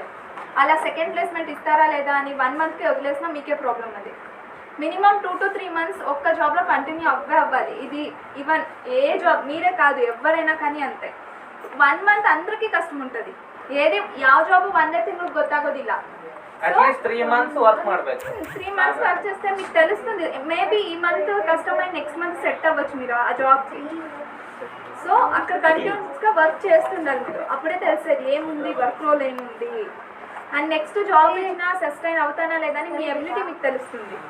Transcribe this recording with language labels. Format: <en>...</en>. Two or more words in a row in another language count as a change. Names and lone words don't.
<te>అలా సెకండ్ ప్లేస్మెంట్ ఇస్తారా లేదా అని 1 మంత్కి వదిలేసినా మీకే ప్రాబ్లం. అది మినిమం 2 to 3 మంత్స్ ఒక్క జాబ్లో కంటిన్యూ అవ్వాలి. ఇది ఈవెన్ ఏ జాబ్ మీరే కాదు ఎవరైనా కానీ అంతే.</te> <kn>1 ಮಂತ್</kn> <te>అందరికీ ಕಷ್ಟ ఉంటుంది.</te> <kn>ಏದೇ ಯಾವ ಜಾಬ್ ಒಂದೇ ತಿಂಗಳು ಗೊತ್ತಾಗೋದಿಲ್ಲ.</kn> <en>at least 3 months work</en> <kn>ಮಾಡಬೇಕು.</kn> <te>3 మంత్స్ వర్క్ చేస్తే మీకు తెలుస్తుంది. మేబీ ఈ మంత్ కష్టమైన నెక్స్ట్ మంత్ సెట్ అవ్వచ్చు మీరు ఆ జాబ్కి. సో అక్కడ కంటిన్యూస్గా వర్క్ చేస్తుండాలి మీరు. అప్పుడే తెలిసేది ఏముంది, వర్క్ రోల్ ఏముంది, అండ్ నెక్స్ట్ జాబ్ అయినా సస్టైన్ అవుతానా లేదా అని మీ అబిలిటీ మీకు తెలుస్తుంది.</te>